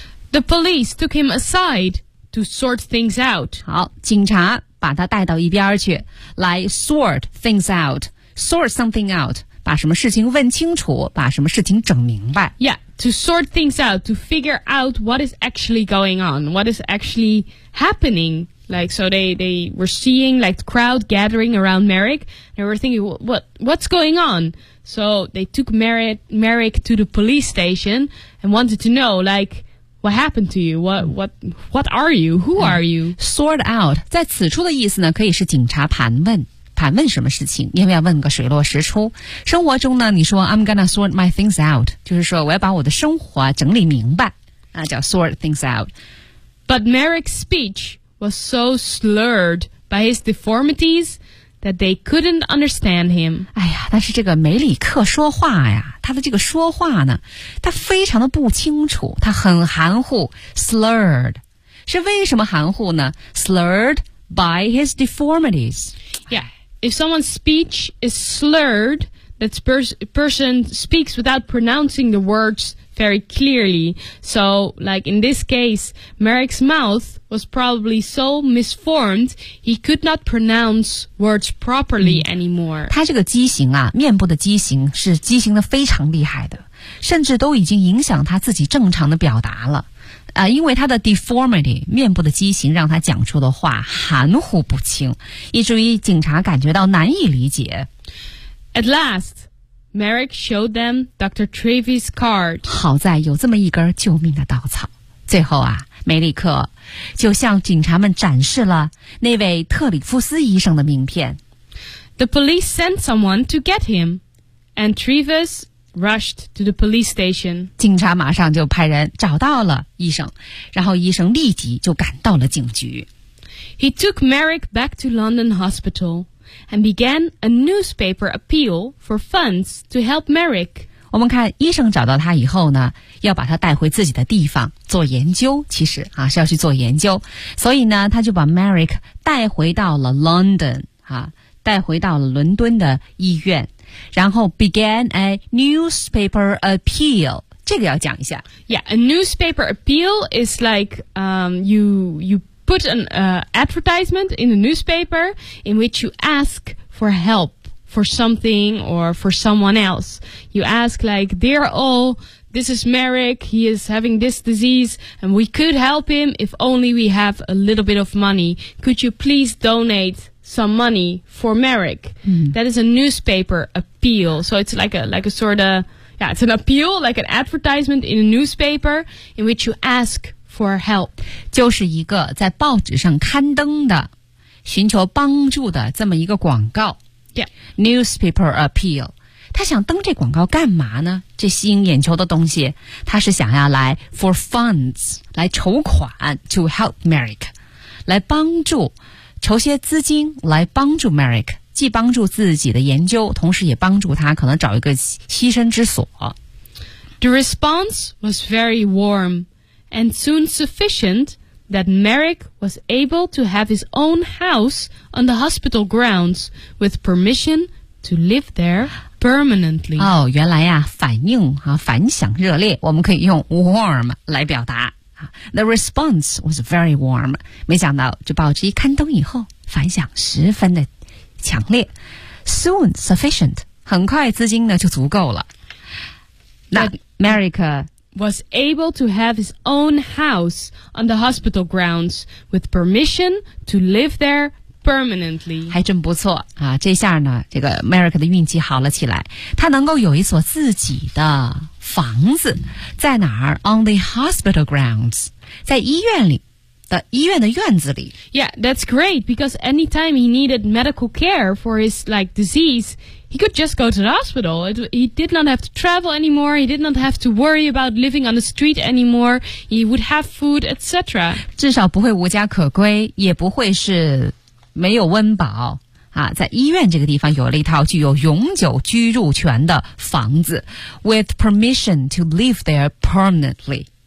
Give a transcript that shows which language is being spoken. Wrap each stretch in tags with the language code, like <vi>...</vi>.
<en>The police took him aside to sort things out</en> <zh>好警察把他带到一边去来</zh> <en>sort things out sort something out</en> <zh>把什么事情问清楚把什么事情整明白</zh> <en>Yeah, to sort things out to figure out what is actually going on what is actually happening like so they were seeing like the crowd gathering around Merrick they were thinking what's going on so they took Merrick to the police station and wanted to know likeWhat happened to you? What are you? Who are you? Sort out.</en> <zh>在此处的意思呢可以是警察盘问什么事情因为要问个水落石出。生活中呢你说</zh> <en>I'm gonna sort my things out.</en> <zh>就是说我要把我的生活整理明白。那叫</zh> <en>sort things out. But Merrick's speech was so slurred by his deformities that they couldn't understand him.</en> <zh>哎呀但是这个梅里克说话呀。他的这个说话呢他非常的不清楚他很含糊 slurred 是为什么含糊呢</zh> <en>slurred by his deformities Yeah, if someone's speech is slurred that person speaks without pronouncing the words very clearly. So, like in this case, Merrick's mouth was probably so misformed he could not pronounce words properly anymore.</en> <zh>他这个畸形啊，面部的畸形是畸形的非常厉害的，甚至都已经影响他自己正常的表达了。因为他的 deformity 面部的畸形让他讲出的话含糊不清，以至于警察感觉到难以理解。</zh> <en>At last, Merrick showed them Dr. Treves' card.</en> <zh>好在有这么一根救命的稻草。最后啊，梅里克就向警察们展示了那位特里夫斯医生的名片。</zh> <en>The police sent someone to get him, and Treves rushed to the police station.</en> <zh>警察马上就派人找到了医生，然后医生立即就赶到了警局。</zh> <en>He took Merrick back to London Hospital and began a newspaper appeal for funds to help Merrick.</en> <zh>我们看医生找到他以后呢，要把他带回自己的地方做研究，其实啊是要去做研究，所以呢他就把 Merrick 带回到了 London 啊，带回到了伦敦的医院，然后</zh> <en>began a newspaper appeal.</en> <zh>这个要讲一下。</zh> <en>Yeah, a newspaper appeal is like you put an advertisement in the newspaper in which you ask for help for something or for someone else. You ask like, dear all, this is Merrick, he is having this disease and we could help him if only we have a little bit of money. Could you please donate some money for Merrick. That is a newspaper appeal. So it's like a sort of, yeah, it's an appeal, like an advertisement in a newspaper in which you ask for help.</en> <zh>就是一个在报纸上刊登的寻求帮助的这么一个广告。</zh> <en>Yeah. Newspaper appeal.</en> <zh>他想登这广告干嘛呢？这吸引眼球的东西，他是想要来</zh> <en>for funds,</en> <zh>来筹款</zh> <en>to help Merrick,</en> <zh>来帮助筹些资金来帮助 Merrick, 既帮助自己的研究，同时也帮助他可能找一个栖身之所。</zh> <en>The response was very warm and soon sufficient that Merrick was able to have his own house on the hospital grounds with permission to live there permanently.</en> <zh>哦，原来呀，反应啊，反响热烈，我们可以用 warm 来表达。</zh> <en>The response was very warm.</en> <zh>没想到这报纸一刊登以后反响十分的强烈。</zh> <en>Soon sufficient.</en> <zh>很快资金呢就足够了。那 Merrick</zh> <en>was able to have his own house on the hospital grounds with permission to live there permanently.</en> <zh>还真不错啊，这下呢这个 Merrick 的运气好了起来。他能够有一所自己的房子，在哪儿 ？</zh> <en>On the hospital grounds,</en> <zh>在医院里的医院的院子里。</zh> <en>Yeah, that's great because anytime he needed medical care for his like disease, he could just go to the hospital. He did not have to travel anymore. He did not have to worry about living on the street anymore. He would have food, etc.</en> <zh>至少不会无家可归，也不会是没有温饱。啊，在医院这个地方有了一套具有永久居住权的房子 ，</zh> <en>with permission to live there permanently.</en>